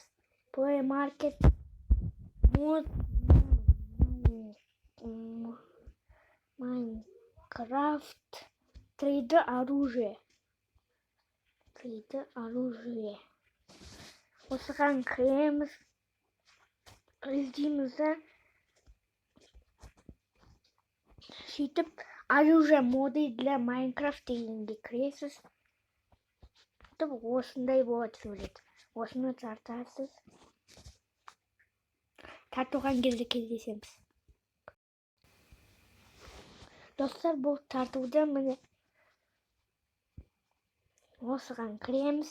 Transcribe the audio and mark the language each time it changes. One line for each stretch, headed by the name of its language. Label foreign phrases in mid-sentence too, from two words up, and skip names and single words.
Russian: Play Market мод Майнкрафт 3D оружие.
Kazakh: Осыған кіреміз, іздейміз да сөйтіп
Russian: оружие моды для Майнкрафт
Kazakh: дегенге кіресіз. Осындай болады сурет. Осыны тартасыз. Тартылған кезде кездесеміз. Достар, бұл тартуды міне осыған кіреміз.